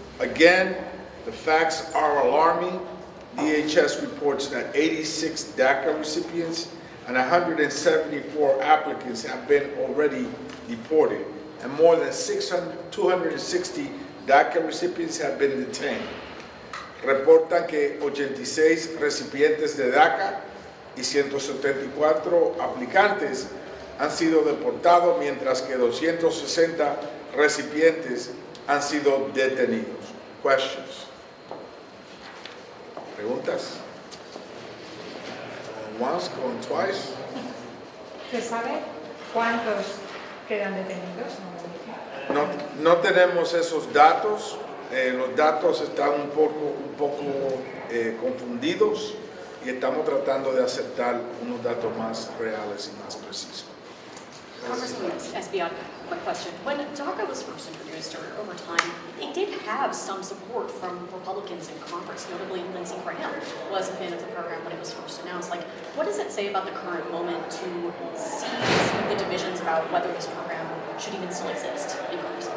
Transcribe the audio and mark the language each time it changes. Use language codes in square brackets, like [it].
[en] Again, the facts are alarming. DHS reports that 86 DACA recipients and 174 applicants have been already deported, and more than 260 DACA recipients have been detained. [es] Reportan que 86 recipientes de DACA y 174 aplicantes han sido deportados, mientras que 260 recipientes han sido detenidos. [en] Questions? [es] ¿Preguntas? [en] Going once, going twice. [es] ¿Se sabe cuántos quedan detenidos? No tenemos esos datos. Los datos están un poco confundidos y estamos tratando de aceptar unos datos más reales y más precisos. [en] Congresswoman Esbion, quick question. When DACA was first introduced, or over time, it did have some support from Republicans in Congress. Notably, Lindsey Graham was a fan of the program when it was first announced. Like, what does it say about the current moment to see the divisions about whether this program should even still exist in Congress?